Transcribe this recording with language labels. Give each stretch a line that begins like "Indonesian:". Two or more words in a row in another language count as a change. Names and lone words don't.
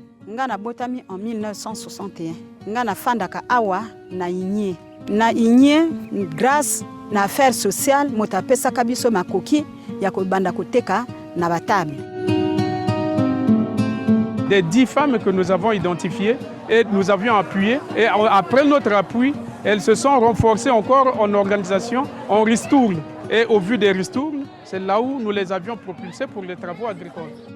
Lingala: Nga nabotami en 1961. Nga nafandaka awa na Inie. Na Inie, grâce na affaire sociale, moto apesaka biso makoki ya kobanda koteka na batable.
French: Des 10 femmes que nous avons identifiées et nous avions appuyées. Et après notre appui, elles se sont renforcées encore en organisation, en ristourne. Et au vu des ristournes, c'est là où nous les avions propulsées pour les travaux agricoles.